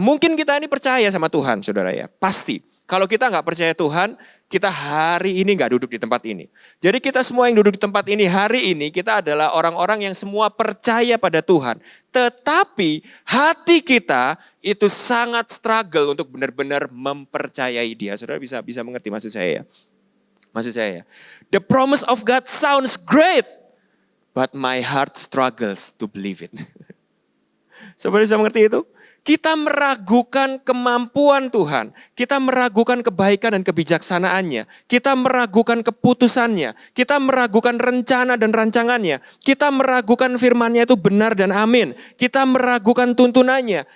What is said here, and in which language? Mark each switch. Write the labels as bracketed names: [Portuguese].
[Indonesian] Mungkin kita ini percaya sama Tuhan, saudara ya. Pasti. Kalau kita gak percaya Tuhan, kita hari ini gak duduk di tempat ini. Jadi kita semua yang duduk di tempat ini hari ini, kita adalah orang-orang yang semua percaya pada Tuhan. Tetapi hati kita itu sangat struggle untuk benar-benar mempercayai Dia. Saudara bisa mengerti maksud saya ya? Maksud saya ya. [English] The promise of God sounds great, but my heart struggles to believe it. [Indonesian] Saudara bisa mengerti itu? Kita meragukan kemampuan Tuhan. Kita meragukan kebaikan dan kebijaksanaannya. Kita meragukan keputusannya. Kita meragukan rencana dan rancangannya. Kita meragukan firman-Nya itu benar dan amin. Kita meragukan tuntunannya.